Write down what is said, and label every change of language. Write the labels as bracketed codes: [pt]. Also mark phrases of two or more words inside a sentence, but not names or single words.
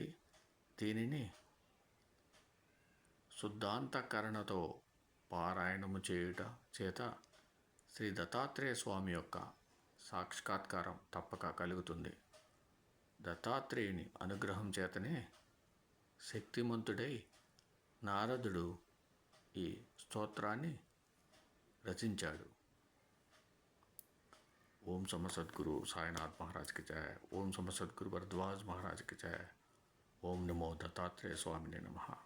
[te] దీనిని శుద్ధాంతఃకరణతో పారాయణము చేయుట చేత శ్రీ దత్తాత్రేయ స్వామి యొక్క సాక్షాత్కారం తప్పక కలుగుతుంది. దత్తాత్రేయుని అనుగ్రహం చేతనే శక్తిమంతుడై నారదుడు ఈ స్తోత్రాన్ని రచించాడు. [hi] ओम सम सद्गुरु साईनाथ महाराज की जय. ओम सम सद्गुरु भरद्वाज महाराज की जय. [sa] ओम नमो दत्तात्रेय स्वामिने नमः.